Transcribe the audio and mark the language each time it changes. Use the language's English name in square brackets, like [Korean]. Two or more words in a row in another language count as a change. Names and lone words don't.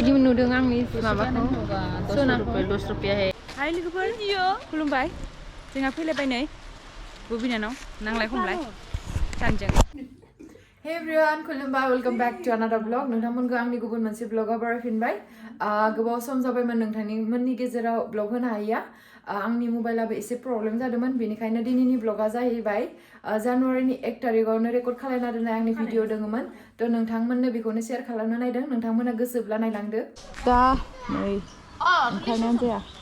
[Bodo] नुदों आंनि माबाखौ सनाखौ [Hindi] 10 रुपया है [Bodo] हाय लोगोफोर खुलुमबाय जोंहा फैलायबाय नै बिनानाव नांलाय खमलाय सानजों [English] Hey everyone, [Bodo] खुलुमबाय [English] welcome back to another vlog [Bodo] नोंथांमोनखौ आंनि गुबुन मोनसे vlogआव बरायफिनबाय गोबाव सम जाबायमोन नोंथांमोननि गेजेराव vlog होनो हायैया आंनि मबाइलाबो एसे प्रब्लेम जादोंमोन बेनिखायनो दिनैनि vlogआ जाहैबाय जानुवारिनि 1 तारिखआवनो रेकर्ड खालामना दोननाय आंनि भिडिअ दङमोन थ' नोंथांमोननो बेखौनो शेयार खालामनो नायदों नोंथांमोना गोसोब्ला नायलांदो दा नै ओंखारनायानो जाया